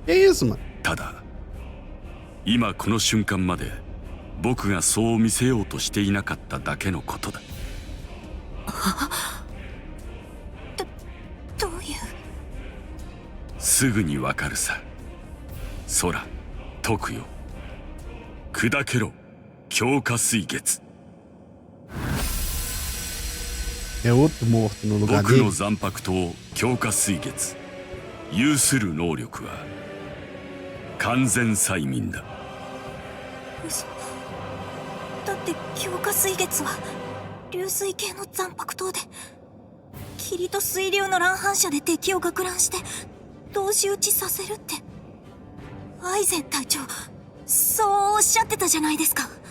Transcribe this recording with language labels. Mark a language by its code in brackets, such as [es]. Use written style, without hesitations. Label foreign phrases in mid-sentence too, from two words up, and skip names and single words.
[ja] ただ、今この瞬間まで僕がそう見せようとしていなかっただけのことだ。どういう？すぐにわかるさ。空解くよ。砕けろ強化水月。 [pt] É outro morto no lugar [ja] 僕の [pt] dele. [ja] 残白刀強化水月。有する能力は完全催眠だ。嘘。だって強化水月は流水系の残白刀で、霧と水流の乱反射で敵を攪乱して同時打ちさせるってアイゼン隊長そうおっしゃってたじゃないですか。